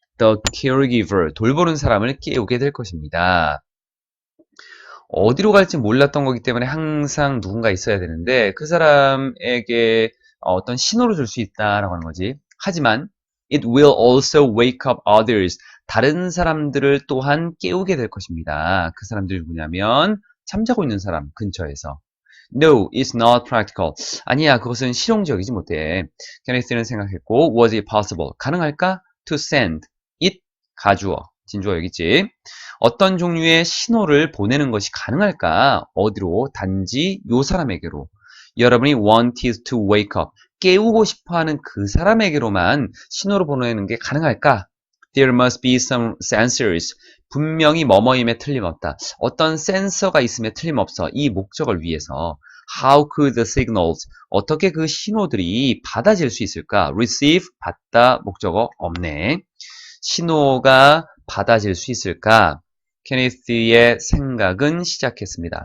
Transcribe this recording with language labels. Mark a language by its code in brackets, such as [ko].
[ko] The caregiver 돌보는 사람을 깨우게 될 것입니다. 어디로 갈지 몰랐던 거기 때문에 항상 누군가 있어야 되는데 그 사람에게 어떤 신호를 줄 수 있다라고 하는 거지. [en] 하지만 it will also wake up others. [ko] 다른 사람들을 또한 깨우게 될 것입니다. 그 사람들이 누구냐면 잠자고 있는 사람 근처에서. [en] No, it's not practical. [ko] 아니야, 그것은 실용적이지 못해. [en] 케네스는 생각했고, was it possible? [ko] 가능할까? To send it 가주어, 진주어 여기 있지. 어떤 종류의 신호를 보내는 것이 가능할까? 어디로? 단지 요 사람에게로. [en] 여러분이 wanted to wake up. [ko] 깨우고 싶어하는 그 사람에게로만 신호를 보내는 게 가능할까? [en] There must be some sensors. [ko] 분명히 뭐뭐임에 틀림없다. 어떤 센서가 있음에 틀림없어. [en] 이 목적을 위해서. How could the signals? [ko] 어떻게 그 신호들이 받아질 수 있을까? Receive, 받다, 목적어 없네. 신호가 받아질 수 있을까? 케네스의 생각은 시작했습니다.